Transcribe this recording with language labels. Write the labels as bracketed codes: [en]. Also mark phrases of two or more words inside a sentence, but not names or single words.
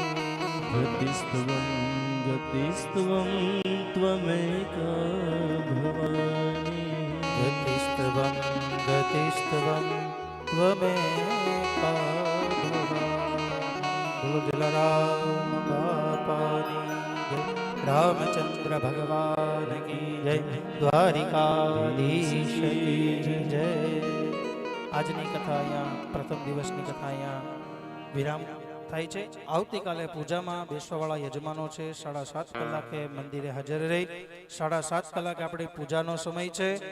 [sa] गतिस्त्वं गतिस्त्वं त्वमेका भवानि गतिस्त्वं गतिस्त्वं त्वमेका भवानि [gu] બોલો જલારામ બાપાની રામચંદ્ર ભગવાન કી જય, દ્વારિકાધીશ કી જય. આજની કથા અહીંયા, પ્રથમ દિવસની કથા અહીંયા વિરામ થાય છે. આવતીકાલે પૂજામાં બેસવાવાળા યજમાનો છે. 7:30 કલાકે મંદિરે હાજર રહી 7:30 કલાકે આપણી પૂજાનો સમય છે.